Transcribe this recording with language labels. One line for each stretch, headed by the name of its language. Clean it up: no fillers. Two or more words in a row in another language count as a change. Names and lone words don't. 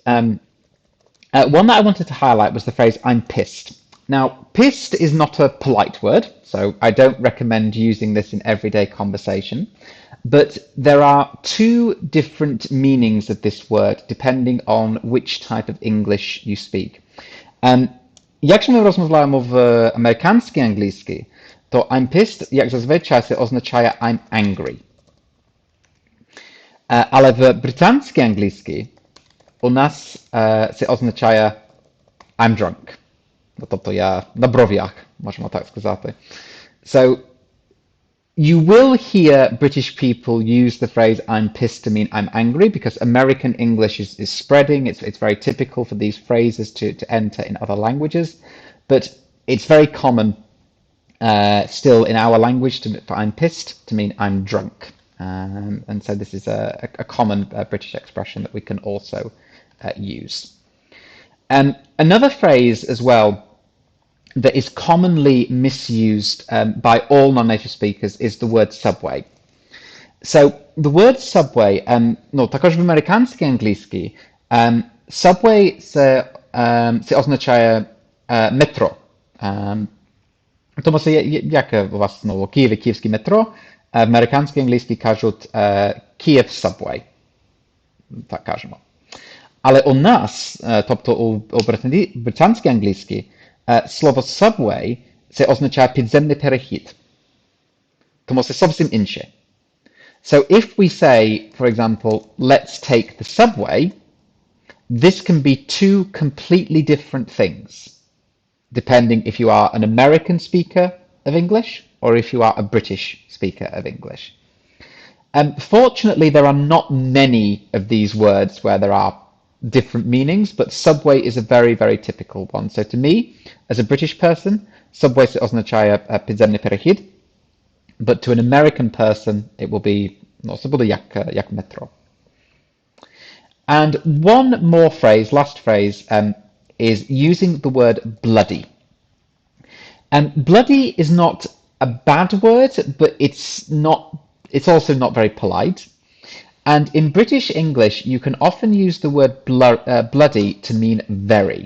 English: One that I wanted to highlight was the phrase "I'm pissed." Now, pissed is not a polite word, so I don't recommend using this in everyday conversation. But there are two different meanings of this word depending on which type of English you speak.
Ukrainian: Якщо ми розмовляємо в американській англійській, то
English: I'm pissed,
Ukrainian: як зазвичай, це означає
English: I'm angry.
Ukrainian: Але в британській англійській у нас це означає
English: I'm drunk.
Ukrainian: Тобто я на бров'ях, можемо так сказати.
English: So you will hear British people use the phrase I'm pissed to mean I'm angry because American English is spreading. It's very typical for these phrases to enter in other languages, but it's very common still in our language for I'm pissed to mean I'm drunk. And so this is a common British expression that we can also use. Another phrase as well that is commonly misused by all non-native speakers is the word subway. So the word subway, no,
Ukrainian: також в американській англійській, subway це означає метро. Тому що як у вас ну, у Києві київське метро, в американській англійській кажуть Kyiv subway. Так кажемо. Але у нас, тобто у британській англійській, слово subway це означає підземний перехід. Тому це зовсім інше.
English: So if we say, for example, let's take the subway, this can be two completely different things, depending if you are an American speaker of English or if you are a British speaker of English. Fortunately, there are not many of these words where there are different meanings, but subway is a very, very typical one. So to me, as a British person, subway
Ukrainian: означає підземний перехід,
English: but to an American person, it will be, no,
Ukrainian: це буде як metro.
English: And one more phrase, last phrase, is using the word bloody. Bloody is not a bad word, but it's also not very polite. And in British English, you can often use the word bloody to mean very.